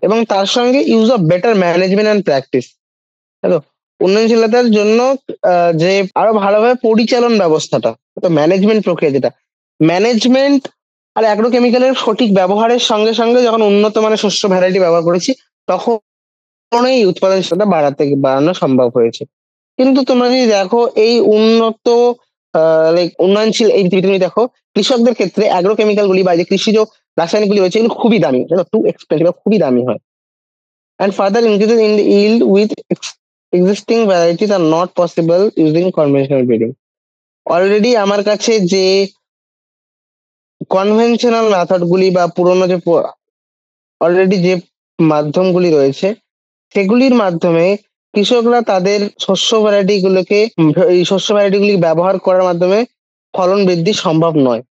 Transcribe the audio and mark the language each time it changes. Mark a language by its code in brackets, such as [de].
[bn] এবং তার সঙ্গে [en] use of better management and practice, [bn] hello, উন্নয়নশীলতার জন্য যে আরো ভালোভাবে পরিচালন ব্যবস্থাটা, তো ম্যানেজমেন্ট প্রক্রিয়া যেটা, ম্যানেজমেন্ট আর অ্যাগ্রোকেমিক্যালের সঠিক ব্যবহারের সঙ্গে সঙ্গে যখন উন্নত মানের শস্য ভ্যারাইটি ব্যবহার করেছি তখন এই উৎপাদনশীলতা বাড়ানো সম্ভব হয়েছে। কিন্তু তোমরা যদি দেখো এই উন্নত উন্নয়নশীল এই তুমি দেখো কৃষকদের ক্ষেত্রে অ্যাগ্রোকেমিক্যাল গুলি বা যে কৃষিজ রাসায়নিক গুলি রয়েছে এগুলো খুবই দামি, [en] too expensive, [bn] খুবই দামি হয়। [en] And further increases in the yield with existing varieties are not possible using conventional breeding. [bn] Already আমার কাছে যে কনভেনশনাল মেথড গুলি বা পুরোনো যে অলরেডি যে মাধ্যমগুলি রয়েছে সেগুলির মাধ্যমে কৃষকরা তাদের শস্য ভ্যারাইটি গুলোকে এই শস্য ভ্যারাইটি গুলি ব্যবহার করার মাধ্যমে ফলন বৃদ্ধি সম্ভব নয়।